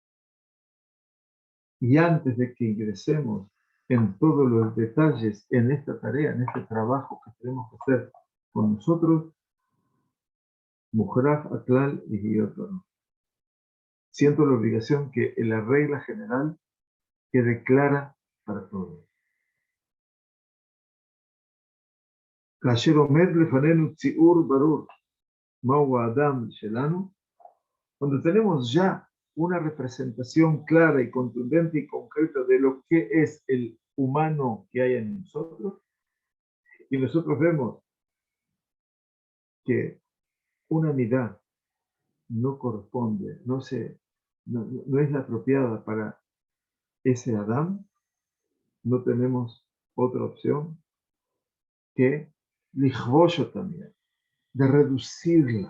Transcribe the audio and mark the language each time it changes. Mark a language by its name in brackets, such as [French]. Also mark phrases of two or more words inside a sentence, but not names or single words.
[Spanish] Y antes de que ingresemos en todos los detalles en esta tarea, en este trabajo que tenemos que hacer con nosotros, Muhraf Atlal y Giotón, siento la obligación que en la regla general quede clara para todos. [Hebrew] כאשר עומד לפנינו ציור ברור, מהו האדם שלנו, [Spanish] cuando tenemos ya una representación clara y contundente y concreta de lo que es el humano que hay en nosotros, y nosotros vemos que una mirada no corresponde, no es la apropiada para ese Adán, no tenemos otra opción que lichvosho también, de reducirla.